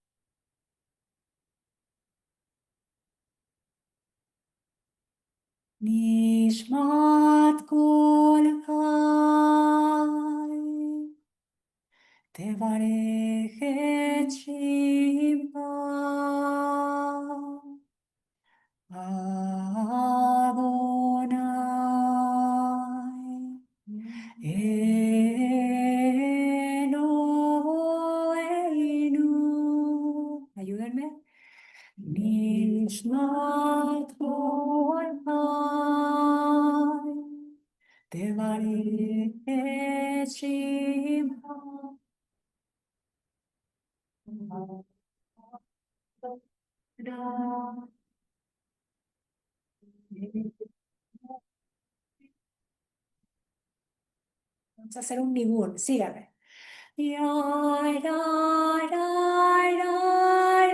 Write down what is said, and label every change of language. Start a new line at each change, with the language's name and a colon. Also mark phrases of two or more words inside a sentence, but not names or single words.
Hebrew: נשמת כל חי, תברך את שמך, ה' אלוהינו.
Spanish: Ayúdenme.
Hebrew: נשמת כל חי, תברך את שמך.
Spanish: Vamos a hacer un nibún, síganme. Yai, yai, yai, yai.